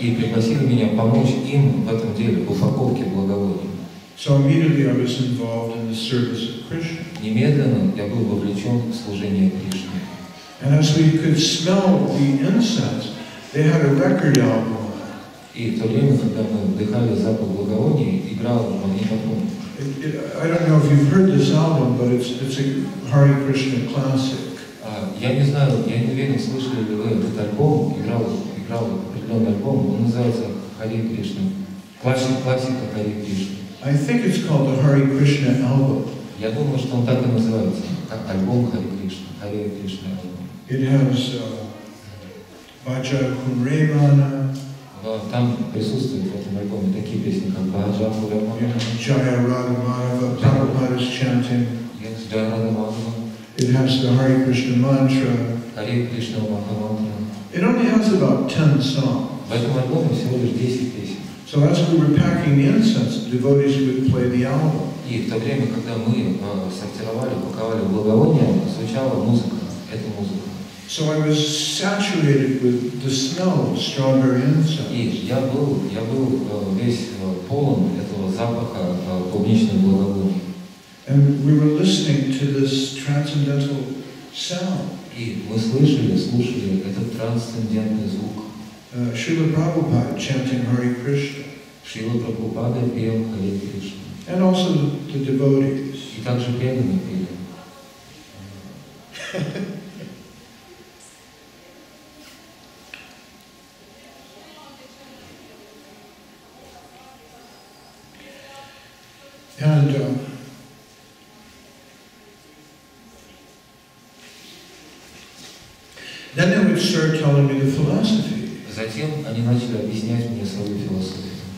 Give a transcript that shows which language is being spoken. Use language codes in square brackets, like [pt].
[ru] И пригласили меня помочь им в этом деле, в упаковке благовоний. [en] So immediately I was involved in the service of Krishna. [ru] Немедленно я был вовлечен в служение Кришне. [en] And as we could smell the incense, they had a record album on. [ru] И в то время, когда мы вдыхали запах благовоний, играл магнитофон. [en] I don't know if you've heard this album, but it's a Hare Krishna classic. [ru] Я не знаю, я не уверен, слышали ли вы этот альбом, играл определенный альбом, он называется Харе Кришна, классика Харе Кришна. [en] I think it's called the Hare Krishna album. [ru] Я думаю, что он так и называется, как альбом Харе Кришна, Харе Кришна альбом. [en] It has Bhaja Kunremana. [ru] Там присутствуют в этом альбоме такие песни, как Баджа Kunremana, [en] Jaya Radha Madhava, Prabhupada's chanting. Yes, Jaya Radha Madhava. It has the Hare Krishna mantra. [ru] Харе Кришна Махамантра. [en] It only has about 10 songs. [ru] В этом альбоме всего лишь 10 песен. [en] So as we were packing the incense, the devotees would play the album. [ru] И в то время, когда мы сортировали, паковали благовония, звучала музыка, эта музыка. [en] So I was saturated with the smell of strawberry incense. [ru] И я был весь полон этого запаха клубничных благовоний. [en] And we were listening to this transcendental sound. [ru] И мы слушали этот трансцендентный звук. [en] Srila Prabhupada chanting Hare Krishna. [ru] Шрила Прабхупада пел Харе Кришна. [en] And also the devotees. [ru] И также преданные пели. [en] And then they would start telling me the philosophy. [ru] Затем они начали объяснять мне свою философию.